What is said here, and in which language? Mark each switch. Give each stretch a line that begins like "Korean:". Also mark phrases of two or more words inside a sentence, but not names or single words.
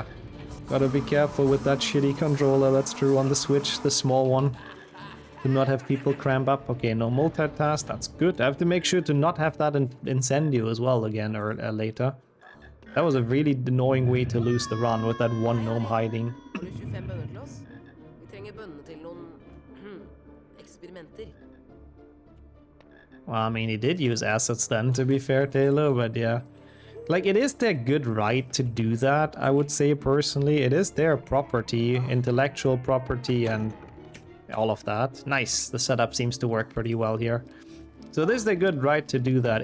English: Gotta be careful with that shitty controller, that's true, on the Switch, the small one. Do not have people cramp up. Okay, no multitask, that's good. I have to make sure to not have that in Incendio as well again, or later. That was a really annoying way to lose the run with that one gnome hiding.
Norwegian: Har du 25 bønner til oss? Vi trenger bønnene til noen eksperimenter.
English: Well, I mean, he did use assets then, to be fair, Taylor, but yeah. Like, it is their good right to do that, I would say personally. It is their property, intellectual property, and all of that. Nice, the setup seems to work pretty well here. So it is their good right to do that.